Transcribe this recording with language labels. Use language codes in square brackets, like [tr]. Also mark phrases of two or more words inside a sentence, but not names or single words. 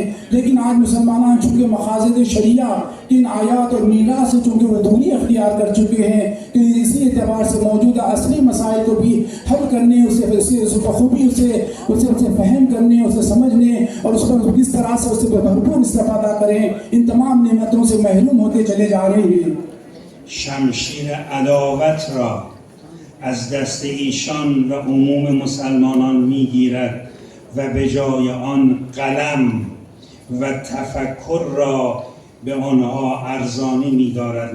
[ur] لیکن آج مسلمان چونکہ مقاصد شریعہ ان آیات اور میراث سے چونکہ وہ دوری اختیار کر چکے ہیں کہ اسی اعتبار سے موجودہ اصلی مسائل کو بھی حل کرنے اسے بخوبی اسے فہم کرنے، اسے سمجھنے اور اس پر کس طرح سے اس سے بھرپور استفادہ کریں، ان تمام نعمتوں سے محروم ہوتے چلے جا رہے ہیں. [fa] شمشیر عداوت را از دست ایشان و عموم مسلمانان میگیرد و به جای آن قلم و تفکر را به آنها ارزانی می‌دارد.